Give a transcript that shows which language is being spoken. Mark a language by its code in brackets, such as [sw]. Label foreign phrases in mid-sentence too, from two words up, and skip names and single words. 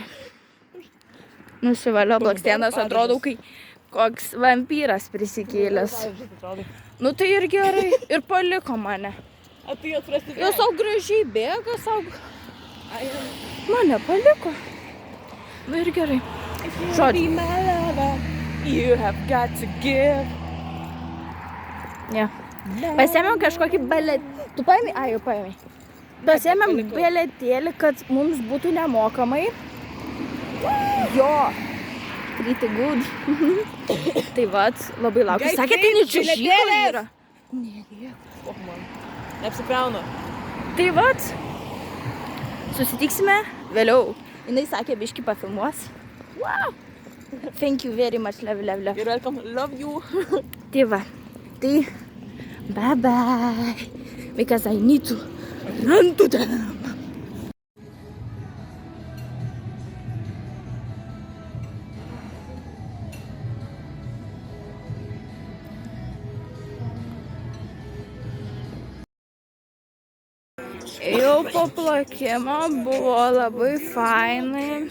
[lt] Nusivalio blakstienas, atrodau, kai koks vampyras prisikėlęs. Nu tai ir gerai, ir paliko mane. A tu jos prasibėg. Jos savo gražiai bėga, savo... Mane paliko. Nu ir gerai. Žodžiu. [en] You have got to give. [lt] Ne. Pasiėmėm kažkokį baletėlį. Tu paėmė? Ai, jau paėmė. Pasiėmėm baletėlį, kad mums būtų nemokamai. Jo. [en] Pretty good. [lt] Tai vat, labai laukiu. Sakė, tai net čiuožykla yra. Och man. Neapsikraunu. Tai vat. Susitiksime vėliau. Jinai sakė, biškį pafilmuos. [en] Wow. Thank you very much, love. You're welcome. Love you. [lt] Tai va. Tai bye. [en] Because I need to run to them. [lt] Jau po plakimo buvo labai fainai.